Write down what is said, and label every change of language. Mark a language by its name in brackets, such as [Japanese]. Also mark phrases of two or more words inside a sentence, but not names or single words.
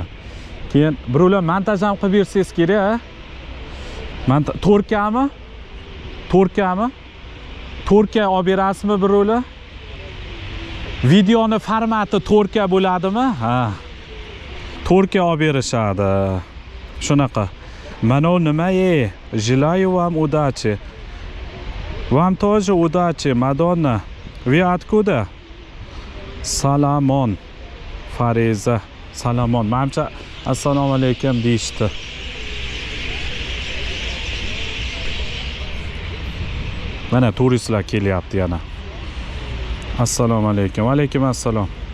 [Uzbek] Keyin birovlar montaj ham qilib bersangiz kerak, a? Turkami? Turkami? Turkiya olib berasizmi birovlar? Videoni formati Turkiya bo'ladimi? Ha. Turkiya olib berishadi. Shunaqa. Mana nima [Russian] Желаю вам удачи. Вам тоже удачи, Madonna. Вы откуда? [Uzbek] Salomon. Fariza. Salomon. Menimcha assalomu alaykum deyishdi. Mana turistlar kelyapti yana. Assalomu alaykum. Va alaykum assalom.